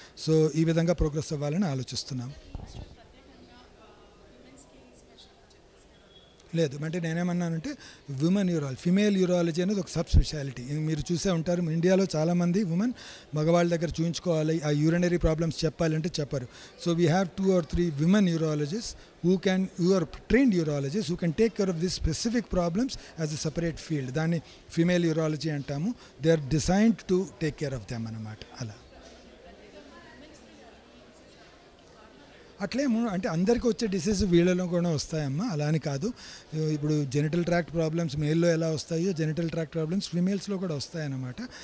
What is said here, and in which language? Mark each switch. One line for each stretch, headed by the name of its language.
Telugu: So ఈ విధంగా progress అవ్వాలని ఆలోచిస్తున్నాము. లేదు అంటే నేనేమన్నానంటే ఉమెన్ యూరాలజీ, ఫిమేల్ యూరాలజీ అనేది ఒక సబ్ స్పెషాలిటీ. మీరు చూసే ఉంటారు, ఇండియాలో చాలామంది ఉమెన్ మగవాళ్ళ దగ్గర చూయించుకోవాలి, ఆ యూరినరీ ప్రాబ్లమ్స్ చెప్పాలంటే చెప్పరు.
English: So we have 2 or 3 women urologists who are trained urologists who can take care of these specific problems as a separate field.
Telugu: దాన్ని ఫిమేల్ యూరాలజీ అంటాము.
English: they are designed to take care of them
Telugu: అన్నమాట. అలా అట్లేమో అంటే అందరికీ వచ్చే disease వీళ్ళలో కూడా వస్తాయమ్మా, అలా అని కాదు. ఇప్పుడు జెనిటల్ ట్రాక్ట్ ప్రాబ్లమ్స్ మేల్లో ఎలా వస్తాయో జెనిటల్ ట్రాక్ట్ ప్రాబ్లమ్స్ ఫీమేల్స్లో కూడా వస్తాయన్నమాట.